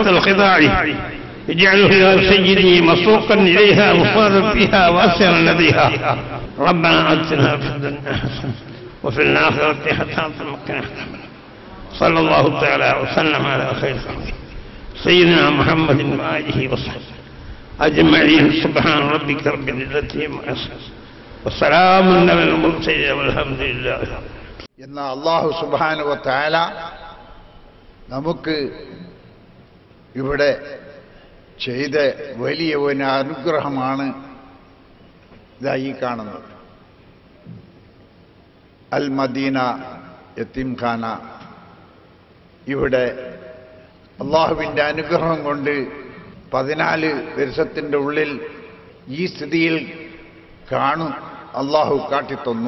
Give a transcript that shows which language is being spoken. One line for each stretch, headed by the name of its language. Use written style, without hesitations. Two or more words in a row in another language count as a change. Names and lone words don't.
Arabic: الخداع اجعله يا سيدي مسوقا إليها وصارا فيها وأسرا لديها ربنا آتنا في الدنيا حسنة وفي الآخرة حسنة وقنا عذاب النار صلى الله تعالى وسلم على خير خلقه سيدنا محمد وآله وصحبه أجمعين سبحان ربك رب العزة عما يصفون وسلام على المرسلين والحمد لله.
Malayalam: എന്ന
Arabic: الله سبحانه وتعالى
Malayalam: നമുക്ക് ഇവിടെ ചെയ്ത വലിയ ഒരു അനുഗ്രഹമാണ് ഇതായി കാണുന്നത്. അൽ മദീന യതീംഖാന ഇവിടെ അല്ലാഹുവിൻ്റെ അനുഗ്രഹം കൊണ്ട് 14 വർഷത്തിൻ്റെ ഉള്ളിൽ ഈ സ്ഥിതിയിൽ കാണും അല്ലാഹു കാട്ടിത്തന്നു.